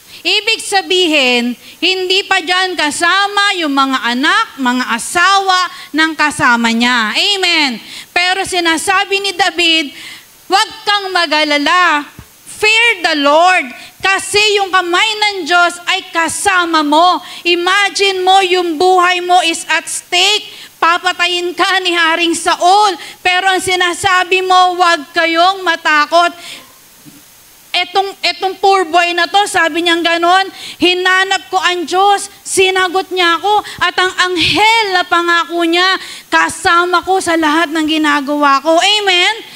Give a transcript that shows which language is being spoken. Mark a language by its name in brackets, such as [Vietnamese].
[Filipino] Ibig sabihin, hindi pa dyan kasama yung mga anak, mga asawa ng kasama niya. Amen. Pero sinasabi ni David, huwag kang mag-alala. [English] Fear the Lord. [Filipino] Kasi yung kamay ng Diyos ay kasama mo. Imagine mo yung buhay mo [English] is at stake. [Filipino] Papatayin ka ni Haring Saul. Pero ang sinasabi mo, huwag kayong matakot. Etong poor boy na to, sabi niyang ganon, hinanap ko ang Diyos, sinagot niya ako, at ang anghel na pangako niya, kasama ko sa lahat ng ginagawa ko. Amen?